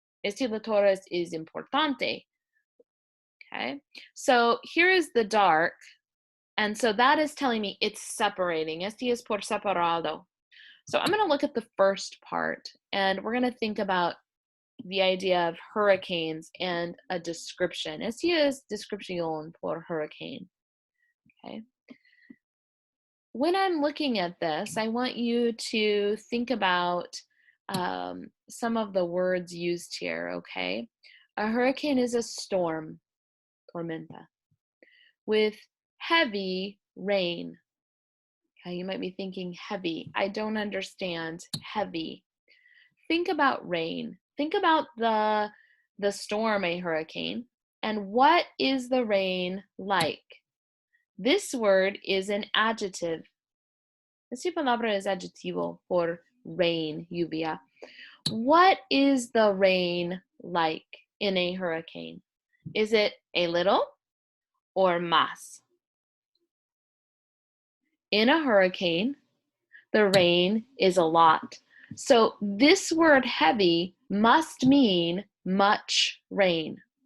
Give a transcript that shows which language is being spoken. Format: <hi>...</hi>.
<es>Este letras is importante.</es> <en>Okay, so here is the dark, and so that is telling me it's separating.</en> <es>Este es por separado.</es> <en>So I'm going to look at the first part, and we're going to think about the idea of hurricanes and a description.</en> <es>Este es descripción por hurricane.</es> <en>Okay. When I'm looking at this, I want you to think about some of the words used here, okay? A hurricane is a storm, tormenta, with heavy rain. Okay, you might be thinking heavy. I don't understand heavy. Think about rain. Think about the storm, a hurricane, and what is the rain like? This word is an adjective.</en> <es>Esta palabra es adjetivo por rain, lluvia.</es> <en>What is the rain like in a hurricane? Is it a little or más? In a hurricane, the rain is a lot. So this word heavy must mean much rain.</en>